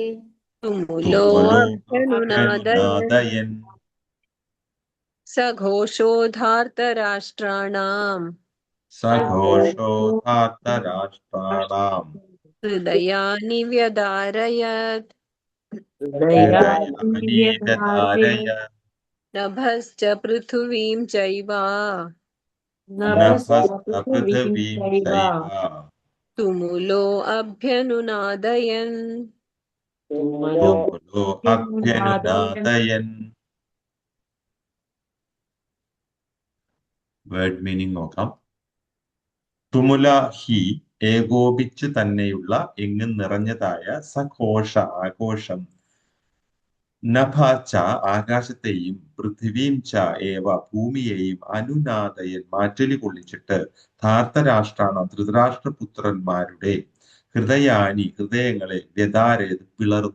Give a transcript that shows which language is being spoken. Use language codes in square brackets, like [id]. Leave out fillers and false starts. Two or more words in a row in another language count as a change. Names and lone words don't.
[sa] തുമുലോ അഭ്യനുനാദയൻ സഘോഷോദ്ധാർത്തരാഷ്ട്രാണാം സഘോഷോധാർത്തരാഷ്ട്രാണാം ഹൃദയാനി വ്യദാരയത് हृदयानि व्यदारय नभश्च पृथिवीं चैव नभः पृथिवीं पृथिवीं चैव चैव तुमुलो अभ्यनुनादयन् तुमुलो ुनादयन् अभ्यनुनादयन्. [en] word meaning [ml] നോക്കാം. തുമുല ഹി ഏകോപിച്ച് തന്നെയുള്ള എങ്ങും നിറഞ്ഞതായ സഘോഷ ആഘോഷം, [sa] നഭ ച [ml] ആകാശത്തെയും, [sa] പൃഥിവീം ച ഏവ [ml] ഭൂമിയെയും, അനുനാദയൻ മാറ്റൊലി കൊള്ളിച്ചിട്ട്, ധാർത്തരാഷ്ട്രാണ ധൃതരാഷ്ട്രപുത്രന്മാരുടെ ഹൃദയാനി ഹൃദയങ്ങളെ വ്യതാരേത് പിളർന്നു.